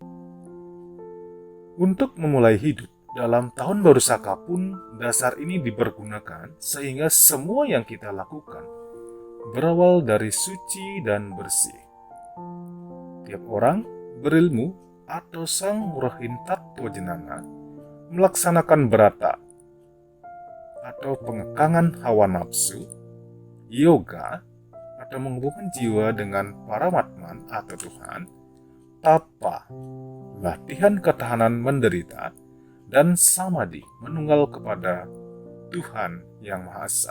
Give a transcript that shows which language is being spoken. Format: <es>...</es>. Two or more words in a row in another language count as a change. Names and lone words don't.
<id>Untuk memulai hidup dalam tahun baru Saka pun dasar ini dipergunakan sehingga semua yang kita lakukan berawal dari suci dan bersih. Tiap orang berilmu atau sang murahin tattwa jenana melaksanakan berata atau pengekangan hawa nafsu, yoga atau menghubungkan jiwa dengan Paramatman atau Tuhan, tapa, latihan ketahanan menderita, dan samadhi menunggal kepada Tuhan yang Maha Esa.</id>